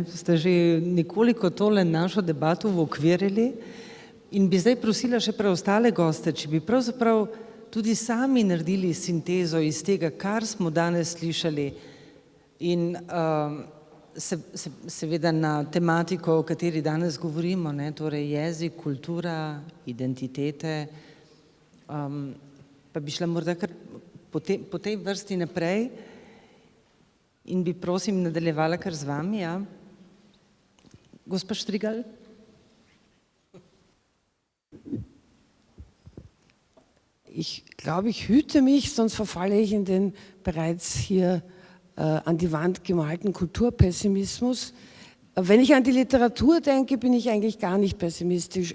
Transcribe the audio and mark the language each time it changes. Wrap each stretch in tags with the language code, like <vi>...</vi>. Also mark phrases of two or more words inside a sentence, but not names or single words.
<sl>Ste že nekoliko tole našo debato uokvirili in bi zdaj prosila še preostale goste, če bi pravzaprav tudi sami naredili sintezo iz tega, kar smo danes slišali in seveda na tematiko, o kateri danes govorimo, ne? Torej jezik, kultura, identitete, pa bi šla morda kar po tej vrsti naprej. In bi prosim nadaljevala kar z vami, ja. Gospa Strigal.</sl> <de>Ich glaube, ich hüte mich, sonst verfalle ich in den bereits hier an die Wand gemalten Kulturpessimismus. Wenn ich an die Literatur denke, bin ich eigentlich gar nicht pessimistisch.</de>